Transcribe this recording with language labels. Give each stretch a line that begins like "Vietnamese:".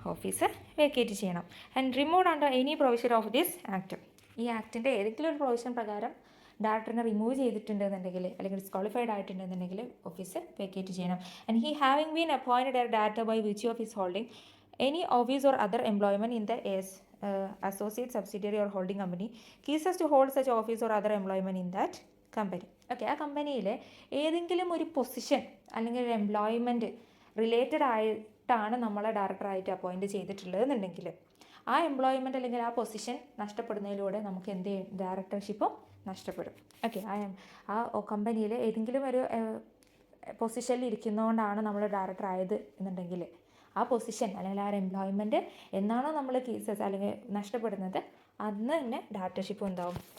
Malayalam: Office വേക്കേറ്റ് ചെയ്യണം.
English: And remove under any provision of this act.
Malayalam: ഈ ആക്ടിൻ്റെ ഏതെങ്കിലും ഒരു പ്രൊവിഷൻ പ്രകാരം ഡയറക്ടറിനെ റിമൂവ് ചെയ്തിട്ടുണ്ടെന്നുണ്ടെങ്കിൽ അല്ലെങ്കിൽ ഡിസ്ക്വാളിഫൈഡ് ആയിട്ടുണ്ടെന്നുണ്ടെങ്കിൽ ഓഫീസ് വേക്കേറ്റ് ചെയ്യണം.
English: And he having been appointed a director by which of his holding any office or other employment in the associate subsidiary or holding company ceases to hold such office or other employment in that company.
Malayalam: Okay, ആ കമ്പനിയിലെ ഏതെങ്കിലും ഒരു position അല്ലെങ്കിൽ ഒരു employment related ആയിട്ടാണ് നമ്മളെ ഡയറക്ടറായിട്ട് appoint ചെയ്തിട്ടുള്ളതെന്നുണ്ടെങ്കിൽ ആ employment അല്ലെങ്കിൽ ആ പൊസിഷൻ നഷ്ടപ്പെടുന്നതിലൂടെ നമുക്ക് എന്ത് ചെയ്യും? ഡയറക്ടർഷിപ്പും നഷ്ടപ്പെടും. ഓക്കെ, ആ കമ്പനിയിൽ ഏതെങ്കിലും ഒരു പൊസിഷനിൽ ഇരിക്കുന്നതുകൊണ്ടാണ് നമ്മൾ ഡയറക്ടർ ആയത് എന്നുണ്ടെങ്കിൽ ആ പൊസിഷൻ അല്ലെങ്കിൽ ആ ഒരു എംപ്ലോയ്മെൻറ്റ് എന്നാണോ നമ്മൾ കേസസ് അല്ലെങ്കിൽ നഷ്ടപ്പെടുന്നത് അന്ന് തന്നെ ഡയറക്ടർഷിപ്പ് ഉണ്ടാവും.